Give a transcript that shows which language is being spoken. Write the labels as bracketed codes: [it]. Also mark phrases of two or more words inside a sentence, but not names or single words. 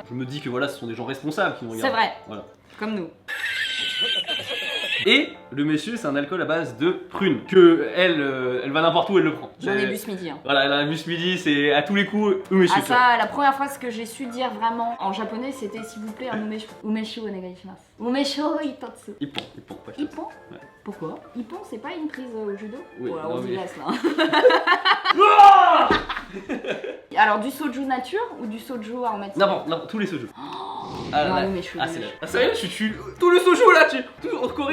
[fr] Je me dis que voilà, ce sont des gens responsables qui nous regardent. C'est vrai. Voilà. Comme nous. Et le monsieur, c'est un alcool à base de prune. Que elle va n'importe où, elle le prend. J'en ai bu ce midi. Hein. Voilà, elle a bu ce midi, c'est à tous les coups umeshu. Ah ça, la première fois ce que j'ai su dire vraiment en japonais, c'était s'il vous plaît un umeshu. [ja] 梅酒お願いします。梅酒いたつ. [fr] Ippon, pas cher. Ippon. Ouais. Pourquoi? Ippon, c'est pas une prise au judo? Oui, Voilà, non, on se mais- laisse là. Alors du soju nature ou du soju aromatique? Non, tous les soju. Non, l'umeshu. Ah, c'est là. Ah, sérieux, je suis tout le soju là, tout en Corée.